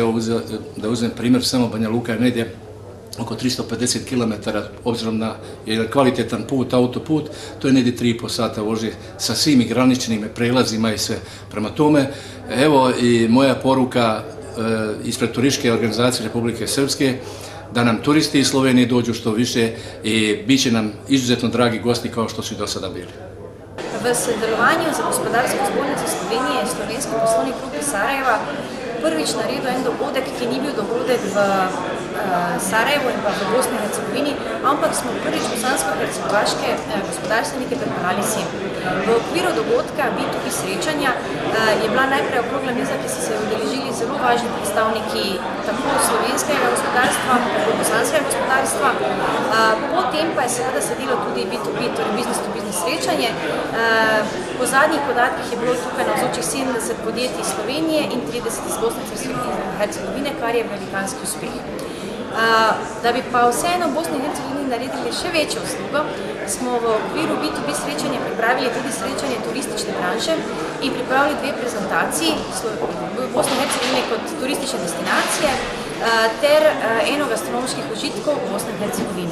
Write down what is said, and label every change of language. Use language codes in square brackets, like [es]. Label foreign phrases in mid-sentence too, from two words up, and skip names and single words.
[sr] Da uzmem primjer, samo Banja Luka je negdje oko 350 km, obzirom na jedan kvalitetan put, autoput, to je negdje 3,5 sata vožnje sa svim graničnim prelazima i sve. Prema tome, evo i moja poruka ispred turističke organizacije Republike Srpske, da nam turisti iz Slovenije dođu što više i bit će nam izuzetno dragi gosti kao što su i do sada bili. [sl] V sodelovanju z Gospodarsko zbornico Slovenije in Slovenski poslovni klub iz Sarajeva prvič naredil en dogodek, ki ni bil dogodek v Sarajevu in pa v Bosni in Hercegovini, ampak smo prvič bosansko-hercegovaške gospodarstvenike pripeljali sem. V okviru dogodka B2B srečanja je bila najprej okrogla miza, ki so se udeležili zelo važni predstavniki tako slovenskega gospodarstva, tako bosanskega gospodarstva. Potem pa je seveda sledilo tudi B2B, torej [en] business to business [sl] srečanje. Po zadnjih podatkih je bilo tukaj navzočih 70 podjetij iz Slovenije in 30 iz Bosne in Hercegovine, kar je velikanski uspeh. Da bi pa vseeno v Bosni in Hercegovini naredili še večjo uslugo, smo v okviru B2B srečanja pripravili tudi srečanje turistične branže in pripravili 2 prezentaciji Bosne in Hercegovine kot turistične destinacije ter eno gastronomskih užitkov Bosne in Hercegovine.